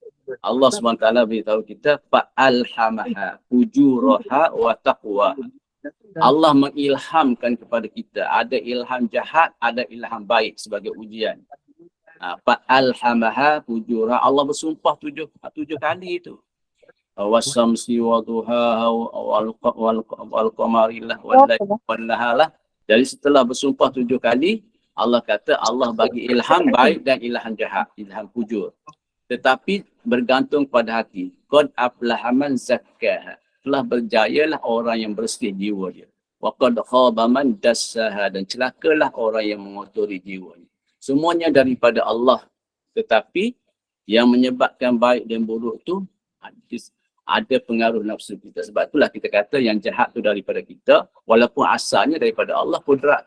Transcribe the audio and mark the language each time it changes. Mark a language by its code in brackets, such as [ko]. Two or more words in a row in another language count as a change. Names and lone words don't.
[ms] Allah SWT beritahu kita [ar] fa'alhamaha fujuraha wa taqwa. [ms] Allah mengilhamkan kepada kita. Ada ilham jahat, ada ilham baik sebagai ujian. [ar] Fa'alhamaha fujura. [ms] Allah bersumpah tujuh kali itu. [ar] Wasamsi wa duhaha wal qamarilah wal nahalah. [ms] Jadi setelah bersumpah 7 kali, Allah kata Allah bagi ilham baik dan ilham jahat, ilham fujur. Tetapi bergantung pada hati. [ar] Qad aflaha man zakkaha. [ms] Telah berjayalah orang yang bersih jiwa dia. [ar] Wa qad khaba man dassaha, [ms] dan celakalah orang yang mengotori jiwanya. Semuanya daripada Allah. Tetapi yang menyebabkan baik dan buruk tu ada pengaruh nafsu kita. Sebab itulah kita kata yang jahat tu daripada kita, walaupun asalnya daripada Allah kudrat tu.